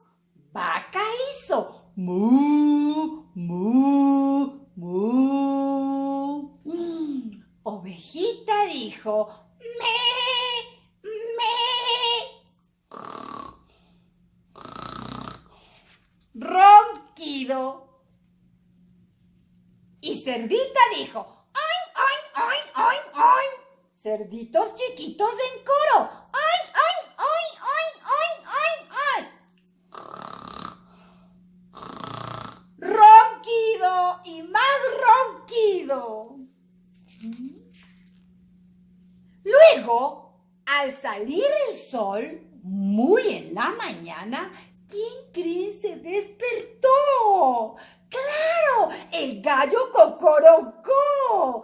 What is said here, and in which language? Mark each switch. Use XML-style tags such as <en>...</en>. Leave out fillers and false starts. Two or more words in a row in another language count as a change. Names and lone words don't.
<es>Vaca hizo mu, mu, mu. Ovejita dijo me, me. Ronquido. Y Cerdita dijo oin, oin, oin, oin, oin. Cerditos chiquitos en coro. Oin, oin, oin, oin, oin, oin, oin. Ronquido y más ronquido. Luego, al salir el sol, muy en la mañana, ¿quién creen se despertó? ¡Claro! El gallo Cocorocó.</es>